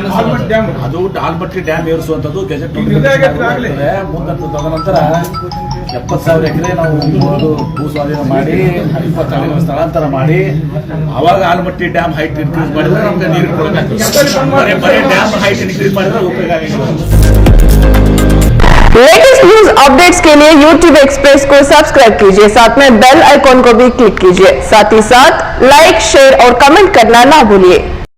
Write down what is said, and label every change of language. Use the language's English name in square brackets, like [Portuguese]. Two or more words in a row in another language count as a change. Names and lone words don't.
[Kannada] ಅದು ಆಲ್ಮಟ್ಟಿ ಡ್ಯಾಮ್ ಏರಿಸುವಂಥದ್ದು ಗೆಜೆಟ್ ತದನಂತರ 70,000 ಎಕರೆ ನಾವು ಭೂ ಸ್ವಾಧೀನ ಮಾಡಿ 20 ಸ್ಥಳಾಂತರ ಮಾಡಿ ಅವಾಗ ಆಲ್ಮಟ್ಟಿ [English] dam height increase [Kannada] ಮಾಡಿದ್ರೆ ನಮ್ಗೆ ನೀರು ಕೊಡಬೇಕಾಗ್ತದೆ. ಬರೀ [English] dam height increase [Kannada] ಮಾಡಿದ್ರೆ ಉಪಯೋಗ ಆಗಿಲ್ಲ. [English] latest news updates [Hindi] के लिए YouTube एक्सप्रेस को सब्सक्राइब कीजिए, साथ में [English] bell icon [Hindi] को भी क्लिक कीजिए। साथ ही साथ लाइक, शेयर और कमेंट करना ना भूलिए।